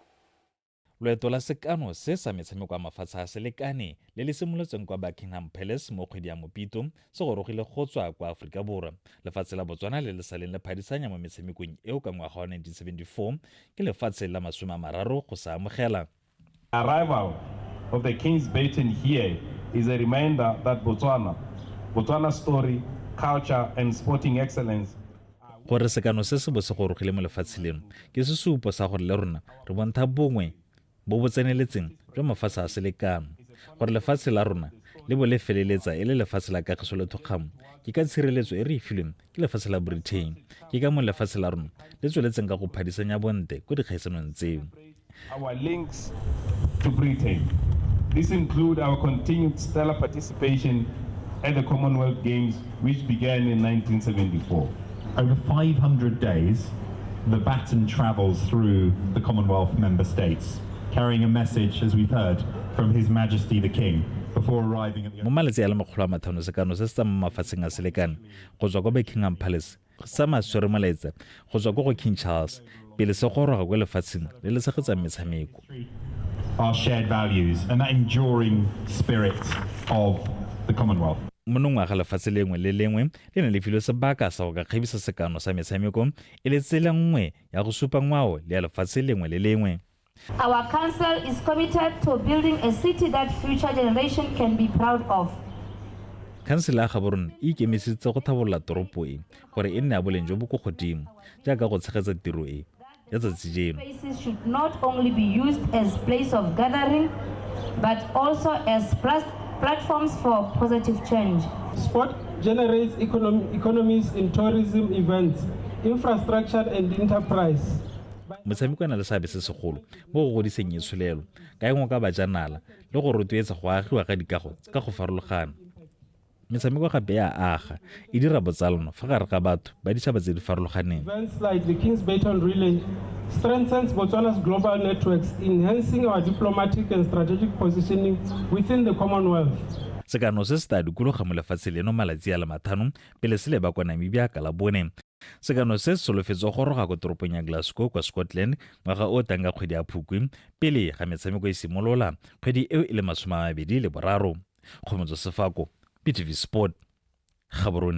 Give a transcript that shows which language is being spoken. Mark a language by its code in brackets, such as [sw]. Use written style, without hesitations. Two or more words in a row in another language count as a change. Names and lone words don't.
[tn] Loeto la sekano se sa metshameko a mafatshe a selekane le le simolotseng kwa Buckingham Palace mo kgwedi ya Mopito se gorogile go tswa kwa Aforika Borwa. Lefatshe la Botswana le saleng le phadisanya mo metshamekong eo ka ngwaga wa 1974 ke lefatshe la 30 go sa amogela. [en] Arrival of the King's Baton here is a reminder that Botswana's story, culture and sporting excellence. [tn] Gore sekano se se bo se gorogile mo lefatshe leno ke sesupo sa gore le rona re bontsha bongwe bo bo tseneletseng jwa mafatshe a selekano gore lefatshe la rona le bo le feleletsa e le lefatshe la kagiso le thokgamo ke ka tshireletso e re e filweng ke lefatshe la Britain ke ka mo lefatshe la rona le tsweletseng ka go phadisanya bonte go dikgaisanong tseo. [en] Our links to Britain. This include our continued stellar participation at the Commonwealth Games which began in 1974. Over 500 days, the baton travels through the Commonwealth member states, carrying a message, as we've heard, from His Majesty the King, before arriving at the... [tn] Mo malatsi a le 500 sekano se se tsa mo mafatsheng a selekane go tswa kwa Buckingham Palace sa maswere molaetsa go tswa go King Charles pele se goroga kwa lefatsheng le le segetsang metshameko. [en] Our shared values and that enduring spirit of the Commonwealth. [tn] Monongwaga lefatshe lengwe le lengwe le ne le filwe sebaka sa go ka kgebisa sekano sa metshameko e le tsela nngwe ya go supa ngwao le ya lefatshe lengwe le lengwe. [en] Our council is committed to building a city that future generation can be proud of. [tn] Council ya Gaborone e ikemisitse go thabolola toropo e gore e nne ya boleng jo bo go godimo jaaka go tshegetsa tiro e ya tsatsi jeno. [en] Spaces should not only be used as place of gathering but also as platforms for positive change. Sport generates economies in tourism, events, infrastructure and enterprise. [tn] Motshameko na le seabe se segolo mo go godiseng itsholelo ka engwe ka bajanala le go rotloetsa go agiwa ka dikago ka go farologana. Metshameko gape ya aga e dira botsalano fa gare ga batho ba ditšhaba tse di farologaneng. [en] Events like the King's Baton Relay strengthens Botswana's global networks, enhancing our diplomatic and strategic positioning within the Commonwealth. [tn] Sekano se se tla dikologa mo lefatshe leno malatsi a le matlhano pele se leba kwa Namibia ka Labone. Sekano se se solofetswe go roga ko toropong ya Glasgow kwa Scotland ngwaga o tang ka kgwedi ya Phukwi pele ga metshameko e simolola kgwedi eo e le 23. Kgomotso Sefako, PTV Sport, Gaborone.